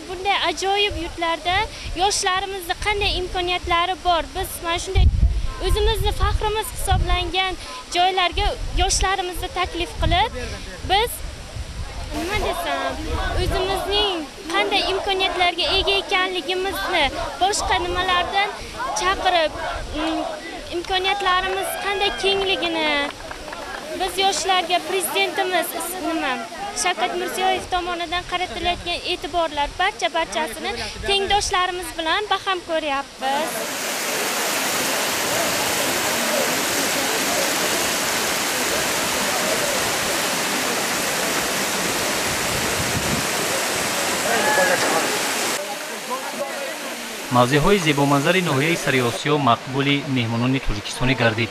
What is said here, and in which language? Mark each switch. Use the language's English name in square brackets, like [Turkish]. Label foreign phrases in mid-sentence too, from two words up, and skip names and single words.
[Uzbek] Bunday ajoyib yurtlarda yoshlarimizni qanday imkoniyatlari bor, biz mana shunday o'zimizni faxrimiz hisoblangan joylarga yoshlarimizni taklif qilib, biz nima desam, o'zimizning qanday imkoniyatlarga ega ekanligimizni boshqa nimalardan chaqirib, imkoniyatlarimiz qanday kengligini biz yoshlarga prezidentimiz Shavkat Mirziyoyev tomonidan qaratilayotgan e'tiborlar barchasini tengdoshlarimiz bilan baham ko'ryapmiz. [Tajik] мавзеъҳои зебоманзари ноҳияи Сариосиё мақбули меҳмонони тоҷикистонӣ гардид.